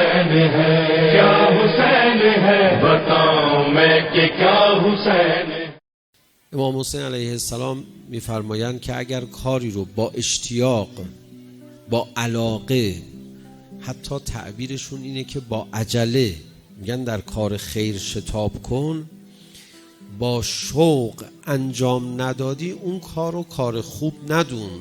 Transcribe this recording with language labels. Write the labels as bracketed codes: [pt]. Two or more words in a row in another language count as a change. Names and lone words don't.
[hi] है, क्या हुसैन है, बताऊं मैं कि क्या हुसैन है. [fa] امام حسین علیه السلام میفرمایند که اگر کاری رو با اشتیاق، با علاقه، حتی تعبیرشون اینه که با عجله، میگن در کار خیر شتاب کن، با شوق انجام ندادی اون کار رو کار خوب ندون.